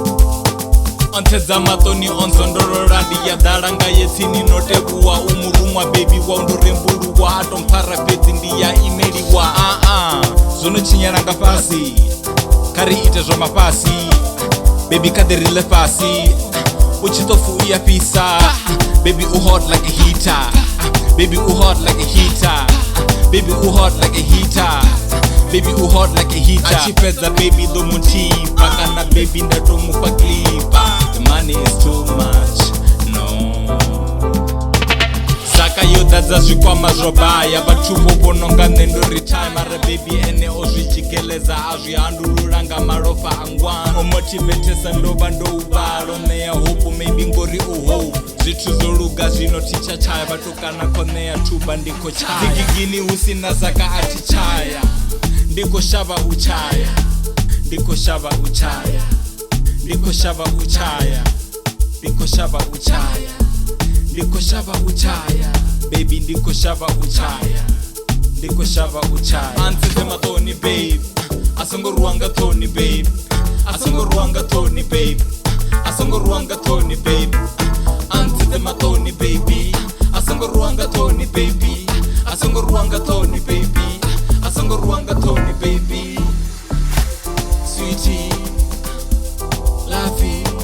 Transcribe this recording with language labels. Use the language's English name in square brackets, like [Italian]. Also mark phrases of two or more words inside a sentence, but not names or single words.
[Venda] Ntsedze mathoni onzondolola ndi ya dhalanga yetsini notevuwa umurumwa baby wa undorembuluwa atomphara fhedzi ndi ya imeliwa zwono tshinyala nga fhasi kari ite zwa mafhasi baby kaḓirile fhasi uchitofu uyafhisa baby [English] u hot like a heater [Venda] baby [English] u hot like a heater [Venda] baby [English] u hot like a heater [Venda] baby [English] u hot like a heater [Venda] achifedza baby ḓo muthipa kana baby ndatomufha klipa [English] the money is too much [Venda] no saka yo ḓadza zwikwama zwo baya vhathu vho vhononga nṋe ndo retire mara baby ene o zwi tshikeleza a zwi handulula nga malofha a ngwana o motivatesa ndo vha ndo u vhala o ṋea hope maybe ngori u hope zwithu zwo luga zwino thitsha tshaya vhatukana kho ṋea thuba ndi kho tshaya dzigigini hu sina zaka a thi tshaya ndi kho shavha u tshaya ndi kho shavha u tshaya ndi kho shavha u tshaya ndi kho shavha u tshaya ndi kho shavha u tshaya baby ndi kho shavha u tshaya ndi kho shavha u tshaya Ntsedze mathoni babe asongo ruwanga thoni babe asongo ruwanga thoni babe asongo ruwanga thoni babe Ntsedze mathoni baby asongo ruwanga thoni baby asongo ruwanga thoni baby asongo ruwanga thoni baby [English] sweetie lovey